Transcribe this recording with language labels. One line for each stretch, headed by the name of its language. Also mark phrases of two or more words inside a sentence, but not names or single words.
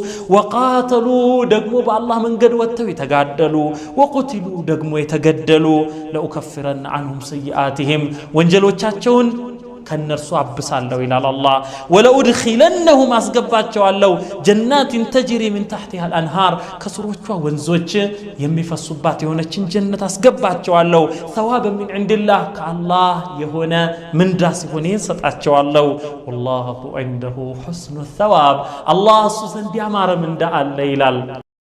Amharic: ወቃተሉ ደግሞ በአላህ መንገድ ወጥተው የተጋደሉ ወቁትሉ ደግሞ የተገደሉ
Arabic: لأكفرن عنهم سيئاتهم
Amharic: ወንጀሎቻቸውን ከነርሱ አብሳለሁ ይላል አላህ ወለኡድኺለነሁም አስገባቸዋለሁ ጀናትን
Arabic: تجري من تحتها الانهار
Amharic: ከስሮቿ ወንዞች የሚፈሱባት የሆነችን ጀነት አስገባቸዋለሁ
Arabic: ثوابا من عند الله
Amharic: ከአላህ የሆነ ምንዳ ሲሆን ይሰጣቸዋለሁ
Arabic: والله عنده حسن الثواب
Amharic: الله እሱ ዘንድ ያማረ ምንዳ አለ ይላል